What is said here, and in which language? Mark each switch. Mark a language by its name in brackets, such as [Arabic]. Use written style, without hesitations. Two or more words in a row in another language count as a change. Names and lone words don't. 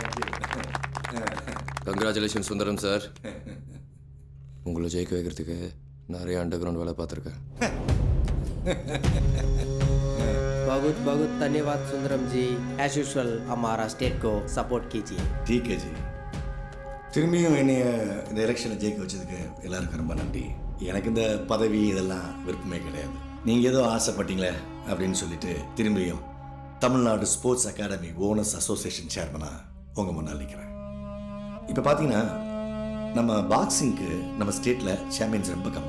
[English] Congratulations Sundaram sir. [Tamil] உங்களை ஜெயிக்க வைக்கிறதுக்கு நிறைய [English] under ground [Tamil] வேலை பார்த்துருக்கேன். [Hindi] बहुत बहुत धन्यवाद सुंदरम जी. [English] as usual [Hindi] हमारा स्टेट को सपोर्ट कीजिए. ठीक है जी. [Tamil] திரும்பியும் என்னைய இந்த எலெக்ஷனில் ஜெயிக்க வச்சதுக்கு எல்லாருக்கும் ரொம்ப நன்றி. எனக்கு இந்த பதவி இதெல்லாம் விருப்பமே கிடையாது. நீங்கள் ஏதோ ஆசைப்பட்டீங்களே அப்படின்னு சொல்லிட்டு திரும்பியும் தமிழ்நாடு ஸ்போர்ட்ஸ் அகாடமி ஓனர்ஸ் அசோசியேஷன் சேர்மனாக உங்கள் முன்னால் நிற்கிறேன். இப்போ பார்த்தீங்கன்னா நம்ம பாக்ஸிங்க்கு நம்ம ஸ்டேட்டில் சாம்பியன்ஸ் ரொம்ப கம்மி.